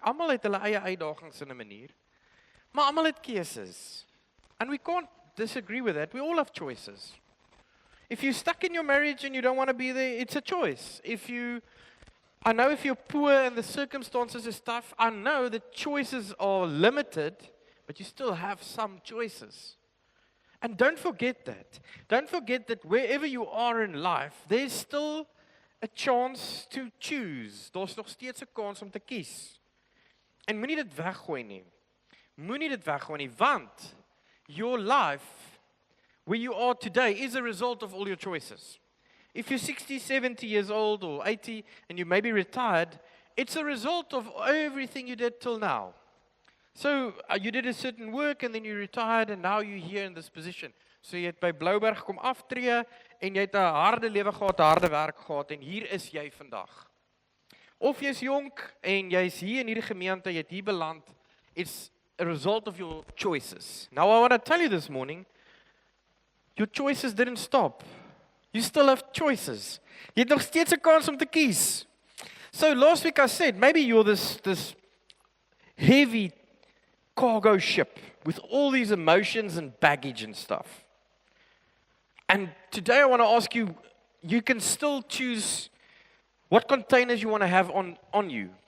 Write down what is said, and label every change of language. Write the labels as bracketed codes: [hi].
[af] Almal het hulle eie uitdagings in 'n manier. Maar almal het keuses. [en] And we can't disagree with that. We all have choices. If you're stuck in your marriage and you don't want to be there, it's a choice. I know if you're poor and the circumstances is tough, I know the choices are limited, but you still have some choices. And don't forget that. Don't forget that wherever you are in life, there's still a chance to choose. [af] Daar's nog steeds 'n kans om te kies. En moenie dit weggooi nie. [en] Want your life, where you are today, is a result of all your choices. If you're 60, 70 years old or 80 and you may be retired, it's a result of everything you did till now. So you did a certain work and then you retired and now you're here in this position. [af] So jy het by Blouberg kom aftree en jy het 'n harde lewe gehad, harde werk gehad en hier is jy vandag. Of jy's jonk en jy's hier in hierdie gemeente, jy het hier beland, [en] it's a result of your choices. Now I want to tell you this morning, your choices didn't stop. You still have choices. [af] Jy het nog steeds 'n kans om te kies. [en] So last week I said, maybe you're this heavy cargo ship with all these emotions and baggage and stuff. And today I want to ask you, you can still choose what containers you want to have on you.